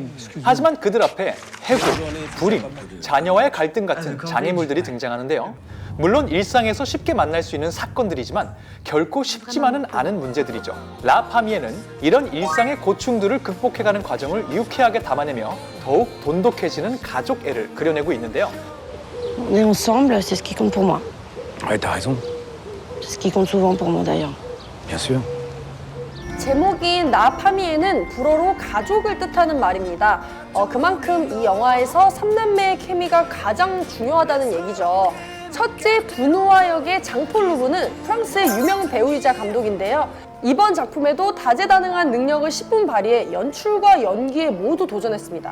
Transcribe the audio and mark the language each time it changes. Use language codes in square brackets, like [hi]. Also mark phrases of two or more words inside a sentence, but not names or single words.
[ko] 하지만 그들 앞에 해고, 불임, 자녀와의 갈등 같은 장애물들이 등장하는데요. 물론 일상에서 쉽게 만날 수 있는 사건들이지만 결코 쉽지만은 않은 문제들이죠. 라 파미에는 이런 일상의 고충들을 극복해가는 과정을 유쾌하게 담아내며 더욱 돈독해지는 가족 애를 그려내고 있는데요. [fr] On est ensemble, c'est ce qui compte pour moi. Ouais, t'as raison. C'est ce qui compte souvent pour moi d'ailleurs. Bien sûr. [ko] 제목인 나파미에는 불어로 가족을 뜻하는 말입니다. 그만큼 이 영화에서 3남매의 케미가 가장 중요하다는 얘기죠. 첫째 분우아 역의 장폴 루브는 프랑스의 유명 배우이자 감독인데요. 이번 작품에도 다재다능한 능력을 10분 발휘해 연출과 연기에 모두 도전했습니다.